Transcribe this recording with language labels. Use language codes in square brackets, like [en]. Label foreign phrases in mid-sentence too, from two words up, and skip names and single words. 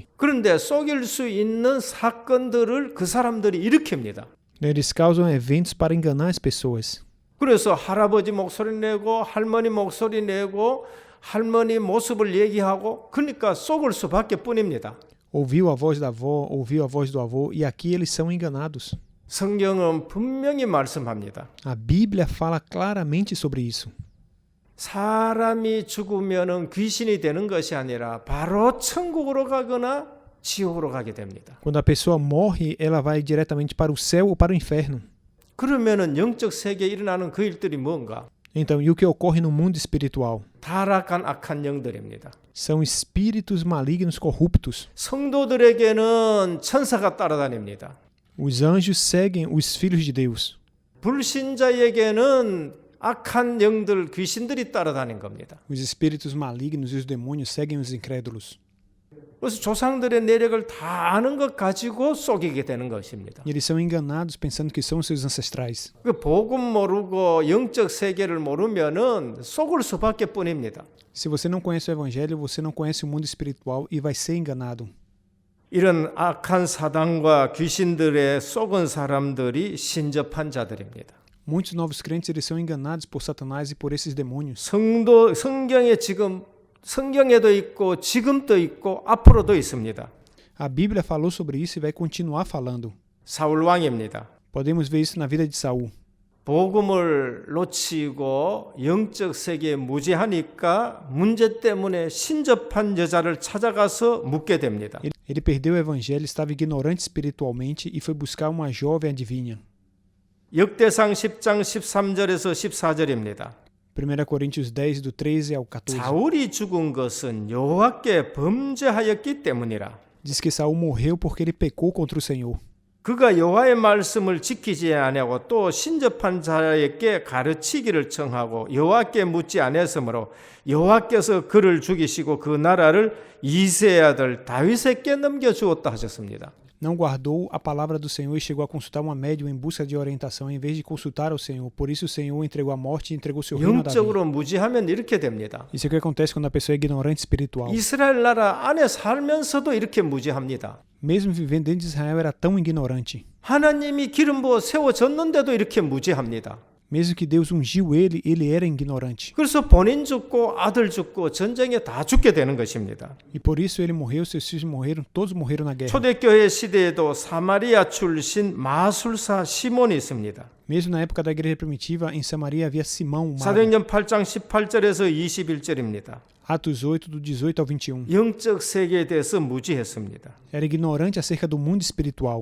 [ko] 그런데 속일 수 있는 사건들을 그 사람들이 일으킵니다. [pt] Eles causam eventos para enganar as pessoas. [ko] 그래서 할아버지 목소리 내고 할머니 목소리 내고 할머니 모습을 얘기하고 그러니까 속을 수밖에 뿐입니다. [pt] Ouviu a voz da avó, ouviu a voz do avô e aqui eles são enganados. [ko] 성경은 분명히 말씀합니다. [pt] A Bíblia fala claramente sobre isso. [ko] 사람이 죽으면은 귀신이 되는 것이 아니라 바로 천국으로 가거나 지옥으로 가게 됩니다. [pt] Quando a pessoa morre, ela vai diretamente para o céu ou para o inferno. [ko] 그러면은 영적 세계에 일어나는 그 일들이 뭔가? [pt] Então, e o que ocorre no mundo espiritual? [ko] 타락한 악한 영들입니다. [pt] São espíritos malignos corruptos. [ko] 성도들에게는 천사가 따라다닙니다. [pt] Os anjos seguem os filhos de Deus. [ko] 불신자에게는 악한 영들, 귀신들이 따라다닌 겁니다. [pt] Os espíritos malignos e os demônios seguem os incrédulos. [ko] 그래서 조상들의 내력을 다 아는 것 가지고 속이게 되는 것입니다. [pt] E eles são enganados pensando que são seus ancestrais. [ko] 그 복음 모르고 영적 세계를 모르면은 속을 수밖에 뿐입니다. [pt] Se você não conhece o evangelho, você não conhece o mundo espiritual e vai ser enganado. [ko] 이런 악한 사단과 귀신들의 속은 사람들이 신접한 자들입니다. [pt] Muitos novos crentes eles são enganados por Satanás e por esses demônios. [ko] 성경에도 있고 지금도 있고 앞으로도 있습니다. [pt] A Bíblia falou sobre isso e vai continuar falando. [ko] 사울 왕입니다. [pt] Podemos ver isso na vida de Saul. [ko] 복음을 놓치고 영적 세계에 무지하니까 문제 때문에 신접한 여자를 찾아가서 묻게 됩니다. [pt] Ele perdeu o evangelho, estava ignorante espiritualmente e foi buscar uma jovem adivinha. [ko] 역대상 10장 13절에서 14절입니다. [pt] 1 Coríntios 10, do 13 ao 14. [ko] 사울이 죽은 것은 여호와께 범죄하였기 때문이라. [pt] Diz que Saul morreu porque ele pecou contra o Senhor. [ko] 그가 여호와의 말씀을 지키지 아니하고 또 신접한 자에게 가르치기를 청하고 여호와께 묻지 아니했으므로 여호와께서 그를 죽이시고 그 나라를 이새의 아들 다윗에게 넘겨주었다 하셨습니다. [pt] Não guardou a palavra do Senhor e chegou a consultar uma médium em busca de orientação em vez de consultar ao Senhor. Por isso o Senhor entregou a morte e entregou seu reino a Davi. [ko] 영적으로 무지하면 이렇게 됩니다. [pt] Isso é o que acontece quando a pessoa é ignorante espiritual. [ko] 이스라엘 나라 안에 살면서도 이렇게 무지합니다. [pt] Mesmo vivendo dentro de Israel era tão ignorante. [ko] 하나님이 기름 부어 세워졌는데도 이렇게 무지합니다. [pt] Mesmo que Deus ungiu ele, ele era ignorante. [ko] 그래서 본인 죽고 아들 죽고 전쟁에 다 죽게 되는 것입니다. [pt] E por isso ele morreu, seus filhos morreram, todos morreram na guerra. [ko] 초대교회 시대에도 사마리아 출신 마술사 시몬이 있습니다. [pt] Mesmo na época da igreja primitiva, em Samaria havia Simão, o mago. [ko] 사도행전 8장 18절에서 21절입니다. [pt] Atos 8, do 18 ao 21. [ko] 영적 세계에 대해서 무지했습니다. [pt] Era ignorante acerca do mundo espiritual.